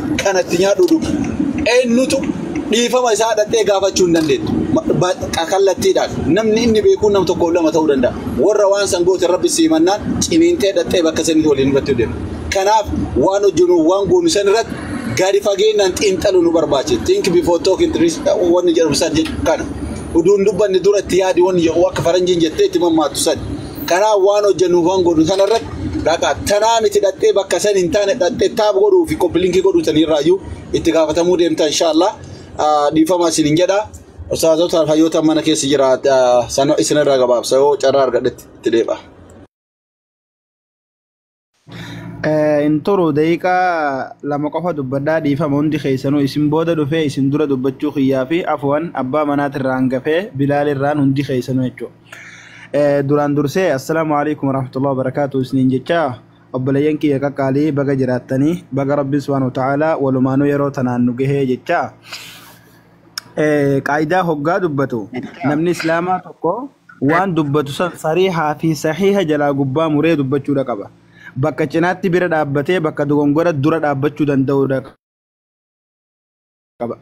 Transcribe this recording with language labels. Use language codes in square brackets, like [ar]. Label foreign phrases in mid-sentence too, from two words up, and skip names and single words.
[om] Kanatti nyaadhu eenyutu dhiifama isaa dhaqee gaafachuu hin dandeettu. Kallattiidhaan namni inni beekuun nam tokko lama ta'uu danda'a. Warra waan san goote rabbi siimannaan ciniintee dhaqee bakka sanitti waliin irratti deema. Kanaaf waan hojjennu waan goonu san irratti gadi fageenyaan xiinxaluu nu barbaachisa. [en] Think before talking [om] to wanni jedhamu san kana. Uduun dubbanni duratti yaadi wanni jedhu akka faranjiin jettee itti mammaattu san. Kanaaf waan hojjennu waan goonu san irratti Raka tanaa miti dhaqee bakka san hin taane dhaqee taab godhuu fi koppilinkii godhuu sanirraayyuu itti gaafatamuu deemta inshallah dhiifama isin jedha ustaazota hayyoota mana keessa jira sano isinirraa gabaabsa yoo carraa argadhetti itti deeba. Intoro daqiiqaa lama qofa dubbadhaa dhiifama hundi keessanuu isin booda dhufee isin dura dubbachuu kiyyaa fi afwan abbaa manaatirraa hangafee Bilaal irraan hundi keessanuu jechuudha. Duraan dursee [ar] السلام عليكم ورحمة الله وبركاته [om] isiniin jecha obboleeyyan kiyya qaqqaalii baga jiraattanii baga rabbi [ar] سبحانه وتعالى [om] walumaanuu yeroo tanaan nu gahee jecha qaayidaa hoggaa dubbatu namni islaamaa tokko waan dubbatu san sariihaa fi sahiha jalaa gubbaa muree dubbachuudha qaba. Bakka cinaatti bira dhaabbatee bakka dogongora dura dhaabbachuu danda'uudha qaba.